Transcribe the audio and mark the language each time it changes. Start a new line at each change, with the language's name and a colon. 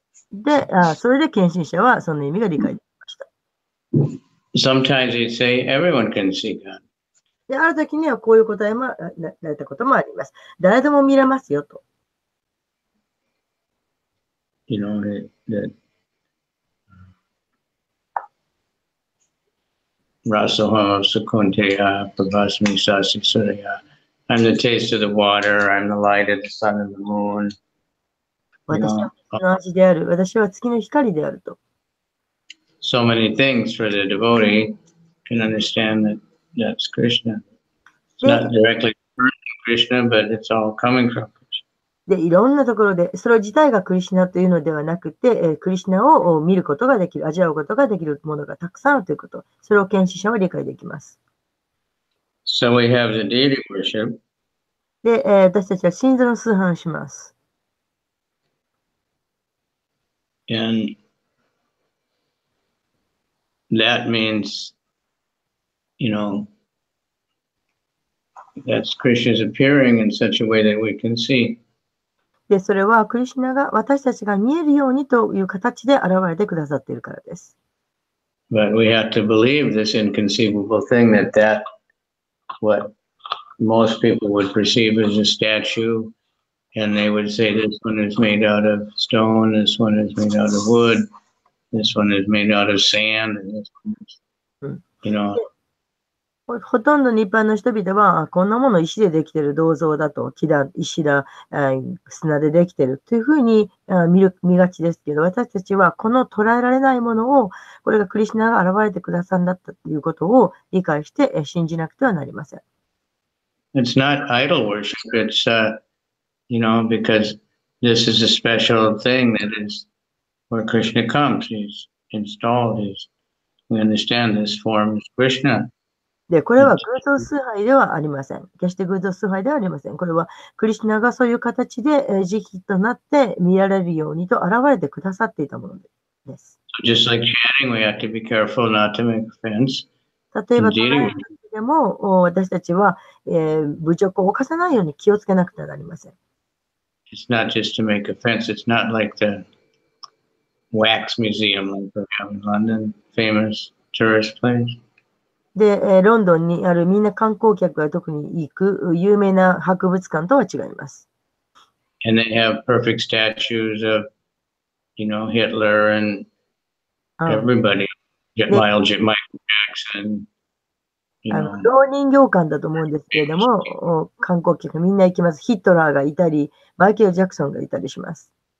Japanese: で、それで献身者はその意味が理解できました。
English: Sometimes he'd say, everyone can see God.
Japanese: で、ある時にはこういう答えもられたこともあります。誰でも見れますよと。
English: You know, that
Sanskrit: Rasoha Sukunteya Prabhasmi Sasi Surya.
English: I'm the taste of the water, I'm the light of the sun and the moon.
Japanese: 私は月の味である。私は月の光であると。
English: So many things for the devotee can understand that that's Krishna. It's not directly Krishna, but it's all coming from Krishna.
Japanese: で、いろんなところで、それ自体がクリシュナというのではなくて、クリシュナを見ることができる、味わうことができるものがたくさんあるということ。それを献身者は理解できます。
English: So we have the deity worship.
Japanese: で、私たちは神座の崇拝をします。
English: And that means, you know, that's Krishna's appearing in such a way that we can see.
Japanese: で、それはクリシュナが私たちが見えるようにという形で現れてくださっているからです。
English: But we have to believe this inconceivable thing that what most people would perceive as a statue, and they would say this one is made out of stone, this one is made out of wood, this one is made out of sand, and this one is, you know.
Japanese: ほとんどの一般の人々は、こんなもの石でできている銅像だと、木だ、石だ、砂でできているというふうに見がちですけど、私たちはこの捉えられないものを、これがクリシュナが現れてくださるんだったということを理解して信じなくてはなりません。
English: It's not idol worship, it's, you know, because this is a special thing that is where Krishna comes. He's installed, we understand this form is Krishna.
Japanese: で、これは偶像崇拝ではありません。決して偶像崇拝ではありません。これはクリシュナがそういう形で時期となって見られるようにと現れてくださっていたものです。
English: Just like chanting, we have to be careful not to make offense.
Japanese: 例えば、でも私たちは、侮辱を犯さないように気をつけなくてはなりません。
English: It's not just to make offense. It's not like the wax museum like we have in London, famous tourist place.
Japanese: で、ロンドンにあるみんな観光客が特に行く有名な博物館とは違います。
English: And they have perfect statues of, Hitler and あ everybody. Yeah. Michael Jackson,
Japanese: 老人形館だと思うんですけれども、観光客みんな行きます。ヒトラーがいたり、マイケル・ジャクソンがいたりします。